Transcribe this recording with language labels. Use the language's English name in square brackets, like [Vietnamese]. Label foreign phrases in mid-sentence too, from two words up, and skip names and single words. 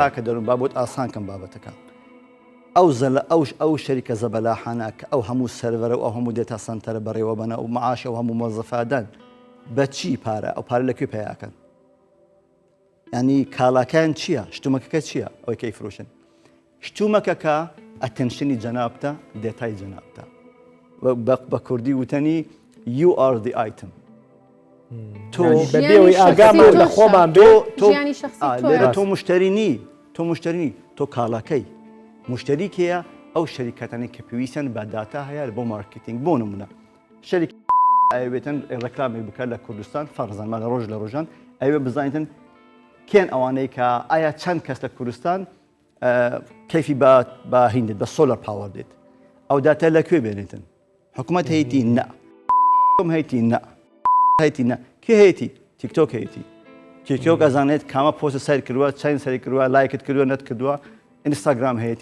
[Central Kurdish] کاکە دەروون بابوت ئاسانکەم بابەتەکە ئەو شەریکە زەبەلاحانە کە ئەو هەموو سەرڤەرە و ئەو هەموو دێتا سەنتەرە بەڕێوە بەنە و معاشە و هەموو مۆزەفادان بە چی پارە ئەو پارە لەکوێ پیاکەن ینی کاڵاکان چییە شتومەکەکە چییە ئەوەی کەی فرۆشن شتومەکەکە ئەتەنشنی جەنابتە دێتای جەنابتە بە کوردی وتنی [English] you are the item [Central Kurdish] بەبێەوەی ئاگامە لە خۆمان لێرە تۆ مشترینی تۆ کاڵاکەی مشتریکەیە ئەو شەریکەتانی کە پێویستیان بە داتا هەیە بۆ مارکتینگ بۆ نمونە شەریک ئەوێتن ڕێکلامی بکات لە کوردستان فەرزانمە لە ڕۆژ لە ڕۆژان ئەوێ بزانیتن کێن ئەوانەی کە ئایا چەند کەس لە کوردستان کەیفی بە هیندێت بە سۆلەر پاوەڕ دێت ئەو داتا لەکوێ بێنێتن حکوومەت هەیەی نە هەیەی نە هەیەی نە کێ هەیەی تیکتۆک هەیەی تیکتۆک ئەزانێت کامە پۆستە سەر کردووە چەند سەری کردووە لایکت کردووە نەت کردووە ئینستاگرام هەیەی